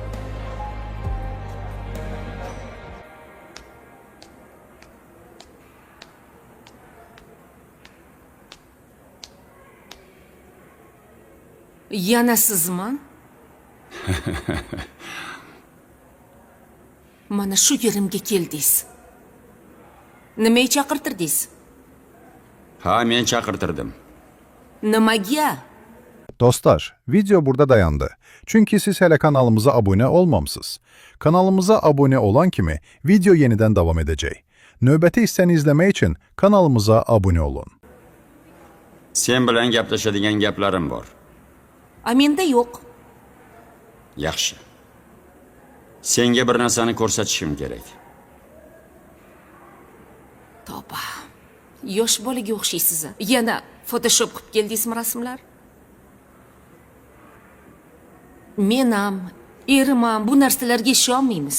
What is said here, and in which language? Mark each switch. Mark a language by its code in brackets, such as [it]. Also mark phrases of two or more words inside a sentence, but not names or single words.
[uz] Yana sizmi? Mana shu yerimga keldingiz. Nimaga chaqirtirdingiz? Ha, men chaqirtirdim. Nimaga? [az] Dostlar, video burada dayandı. Çünkü siz hele kanalımıza abone olmamsınız. Kanalımıza abone olan kimi video yeniden devam edecek. Növbəti hissəni izlemek için kanalımıza abone olun. [uz] Sen bilan gaplashadigan gaplarim bor. Menda yo'q. Yaxshi. Senga bir narsani ko'rsatishim kerak. Toba. Yosh bolaga o'xshaysiz. Yana Photoshop qilib keldingizmi rasmlar? Men ham, erim ham bu narsalarga ishonmaymiz.